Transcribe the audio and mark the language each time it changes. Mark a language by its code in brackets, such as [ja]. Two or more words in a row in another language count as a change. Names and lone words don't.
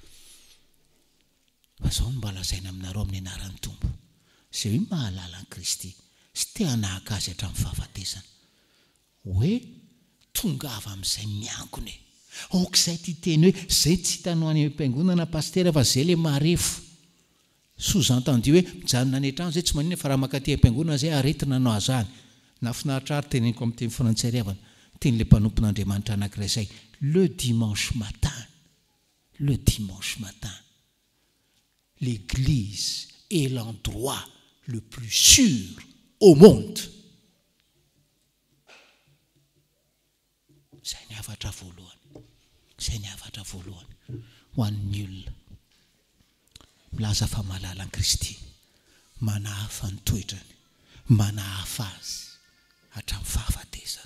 [mg] Fa izao no mba lazaina aminareo amin'ny anaran'ny Tompo, izay hoe mahalala ny Kristy sy te hanahaka azy hatramin'ny fahafatesana, hoe tongava amin'izay miankina e. Aok'izay ty teny hoe zay tsy hitanao any am-piangonana pastera fa zay le marefo. Sous-entendu hoe mijanona any an-trano zay tsy maninona fa raha makaty am-piangonana zay aretina anao azany. Nafinaritra ary teneniko amin'ny teny frantsay ry havana, teny le mpanompon'Andriamanitra anankiray izay, [fr] le dimanche matin, l'église est l'endroit le plus sûr au monde. [mg] Izay ny havatra voalohany ho an'ny olona milaza fa malala ny Kristy, manahafa ny toetrany, manahafa azy hatramin'ny fahafatesana.